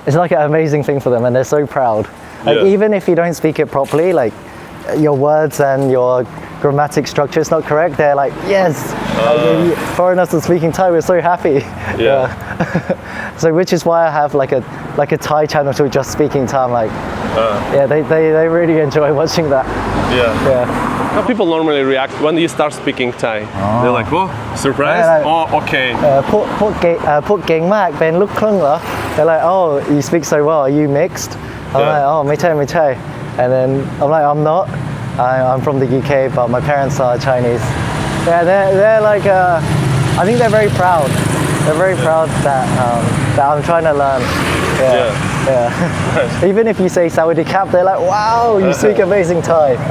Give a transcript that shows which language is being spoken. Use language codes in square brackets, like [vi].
[en] It's like an amazing thing for them, and they're so proud. Like, even if you don't speak it properly, like your words and your grammatic structure is not correct, they're like, yes, foreigners are speaking Thai, we're so happy. So which is why I have like a Thai channel to just speaking Thai. I'm like, yeah, they really enjoy watching that. How people normally react when you start speaking Thai? They're like, oh, surprised? Oh, okay. [th] พวกเก่งมากเป็นลูกครึ่งเหรอ [en] They're like, oh, you speak so well, are you mixed? I'm like, oh, [th] ไม่ใช่ [en] and then I'm like, I'm not. I'm from the UK, but my parents are Chinese. Yeah, they're like, I think they're very proud. They're very proud that I'm trying to learn. Even if you say Sawadee Krap, they're like, wow, you speak amazing Thai.